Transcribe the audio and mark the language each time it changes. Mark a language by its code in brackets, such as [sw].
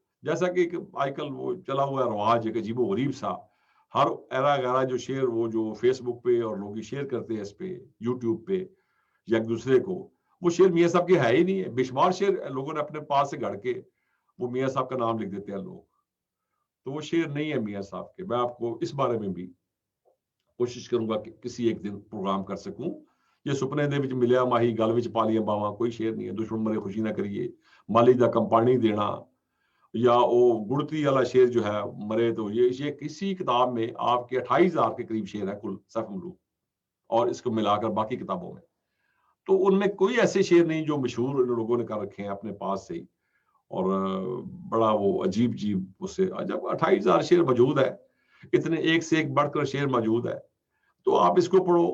[ur] جیسا کہ آج کل وہ چلا ہوا رواج ایک عجیب و غریب سا, ہر ایرا گیرا جو شعر وہ جو فیس بک پہ اور لوگ شیئر کرتے ہیں اس پہ یوٹیوب پہ یا ایک دوسرے کو, وہ شعر میاں صاحب کے ہے ہی نہیں ہے. بے شمار شعر لوگوں نے اپنے پاس سے گھڑ کے وہ میاں صاحب کا نام لکھ دیتے ہیں لوگ, تو وہ شعر نہیں ہے میاں صاحب کے. میں آپ کو اس بارے میں بھی کوشش کروں گا کہ کسی ایک دن پروگرام کر سکوں. یہ [pa] سپنے دے وچ ملیا ماہی گل وچ پا لیاں باواں, [ur] کوئی شعر نہیں ہے. [pa] دشمن مرے خوشی نہ کریے, مالک دا کم پانی دینا, [ur] یا وہ گڑتی والا شعر جو ہے مرے تو یہ کسی کتاب میں آپ کے 28,000 کے قریب شعر ہے کل سیف ملوک, اور اس کو ملا کر باقی کتابوں میں. تو ان میں کوئی ایسے شعر نہیں جو مشہور لوگوں نے کر رکھے ہیں اپنے پاس سے ہی, اور بڑا وہ عجیب اس سے جب 28,000 شعر موجود ہے, اتنے ایک سے ایک بڑھ کر شعر موجود ہے, تو آپ اس کو پڑھو.